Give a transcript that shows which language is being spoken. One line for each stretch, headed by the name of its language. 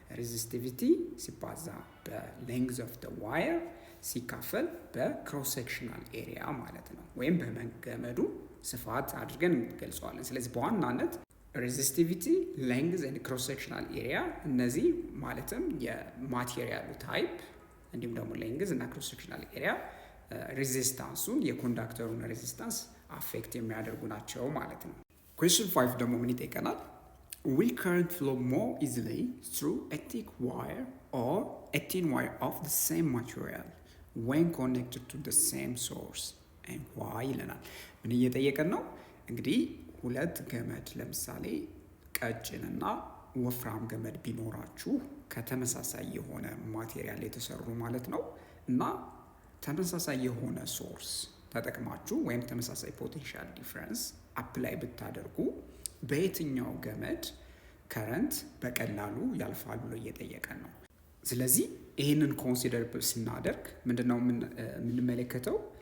Amharic: ሬዚስቲቪቲ ሲባዛ በሌንግዝ ኦፍ ዘ ዋየር ሲካፈል በክሮስ ሴክሽናል ኤሪያ ማለት ነው። ወይም በገመዱ ስፋት አድርገን ገልጸዋለን። ስለዚህ በዋናነት ሬዚስቲቪቲ፣ ሌንግዝ ኤንድ ክሮስ ሴክሽናል ኤሪያ እነዚህ ማለትም የማቴሪያሉ ታይፕ እንዲሁም ደግሞ ሌንግዝ እና ክሮስ ሴክሽናል ኤሪያ ሬዚስታንሱን የኮንዳክተሩን ሬዚስታንስ አፌክት የሚያደርጉ ናቸው ማለት ነው። ኩዌስችን 5 ደግሞ ምን ይጠይቀናል?
English: Will current flow more easily through a thick wire or a thin wire of the same material when connected to the same source and why
Amharic: ይለናል። ምን እየጠየቀን ነው? እንግዲህ ሁለት ገመድ ለምሳሌ ቀጭንና ወፍራም ገመድ ቢኖራችሁ ከተመሳሳይ የሆነ ማቴሪያል የተሰሩ ማለት ነው እና ተመሳሳይ የሆነ ሶርስ ተጠቅማችሁ ወይም ተመሳሳይ ፖቴንሻል ዲፍረንስ አፕላይ ብታደርጉ በየትኛው ገመድ ከረንት በቀላሉ ያልፋል ብሎ እየጠየቀን ነው። ስለዚህ ይህንን ኮንሲደር ስናደርግ ምንድነው የምንመለከተው?